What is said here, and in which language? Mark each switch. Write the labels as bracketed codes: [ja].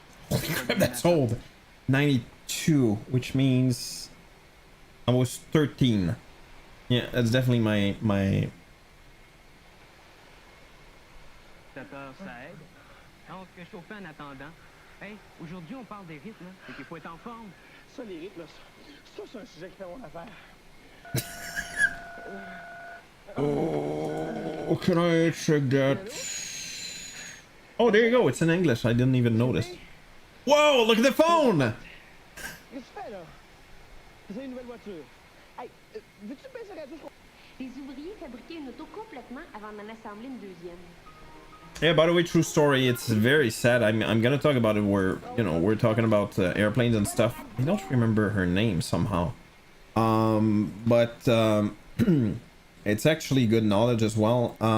[en] Holy crap, that's old. 92, which means I was 13. Yeah, that's definitely my [fr] Ça aide. On se réchauffer en attendant. Hey, aujourd'hui on parle des rythmes, c'est qu'il faut être en forme. Ça, les rythmes, ça c'est un sujet qui fait mon affaire. [en] Oh, can I check that? Oh, there you go. It's in English. I didn't even notice. Whoa, look at the phone! [fr] Qu'est-ce que tu fais, là? C'est une nouvelle voiture. Hey, veux-tu baisser la radio? Les ouvriers fabriquaient une auto complètement avant d'en assembler une deuxième. [en] Yeah, by the way, true story. It's very sad. I'm gonna talk about it where, you know, we're talking about airplanes and stuff. I don't remember her name somehow. But it's actually good knowledge as well.